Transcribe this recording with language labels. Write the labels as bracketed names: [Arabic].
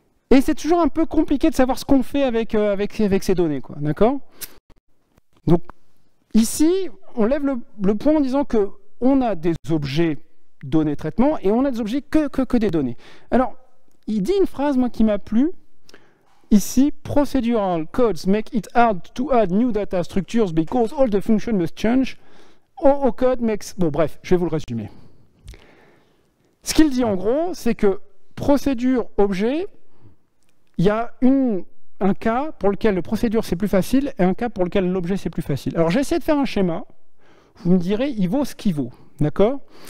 [French] Et c'est toujours un peu compliqué de savoir ce qu'on fait avec ces données, quoi. D'accord? Donc, ici, on lève le point en disant qu'on a des objets données traitement et on a des objets que des données. Alors, il dit une phrase, moi, qui m'a plu. [English] Ici, procedural codes make it hard to add new data structures because all the functions must change. OO code makes... [French] Bon, bref, je vais vous le résumer. Ce qu'il dit en gros, c'est que procédure objet, il y a un cas pour lequel le procédure c'est plus facile et un cas pour lequel l'objet c'est plus facile. Alors j'ai essayé de faire un schéma. Vous me direz, il vaut ce qu'il vaut. D'accord?